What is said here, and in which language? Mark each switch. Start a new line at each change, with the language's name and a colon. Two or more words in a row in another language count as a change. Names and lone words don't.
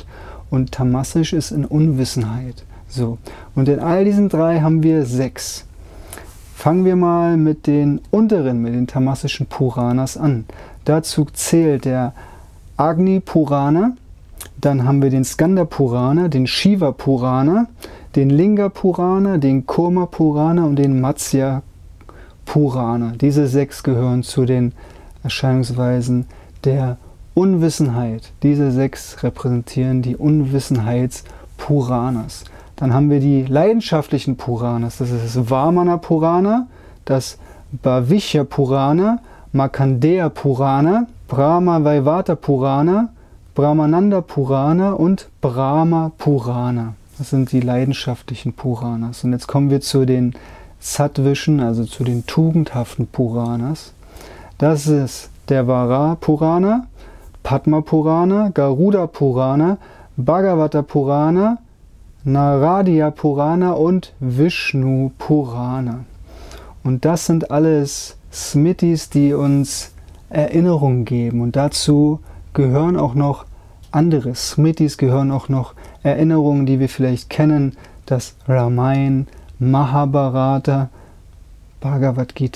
German: Und tamasisch ist in Unwissenheit. So. Und in all diesen 3 haben wir 6. Fangen wir mal mit den unteren, mit den tamasischen Puranas an. Dazu zählt der Agni Purana, dann haben wir den Skanda Purana, den Shiva Purana, den Linga Purana, den Kurma Purana und den Matsya Purana. Diese 6 gehören zu den Erscheinungsweisen der Unwissenheit. Diese 6 repräsentieren die Unwissenheitspuranas. Dann haben wir die leidenschaftlichen Puranas, das ist das Vamana Purana, das Bhavishya Purana, Markandeya Purana, Brahma Vaivata Purana, Brahmananda Purana und Brahma Purana. Das sind die leidenschaftlichen Puranas. Und jetzt kommen wir zu den sattvischen, also zu den tugendhaften Puranas. Das ist der Vara Purana, Padma Purana, Garuda Purana, Bhagavata Purana, Naradiya Purana und Vishnu Purana. Und das sind alles Smritis, die uns Erinnerung geben. Und dazu gehören auch noch andere Smritis, gehören auch noch Erinnerungen, die wir vielleicht kennen, das Ramayana, Mahabharata, Bhagavad Gita.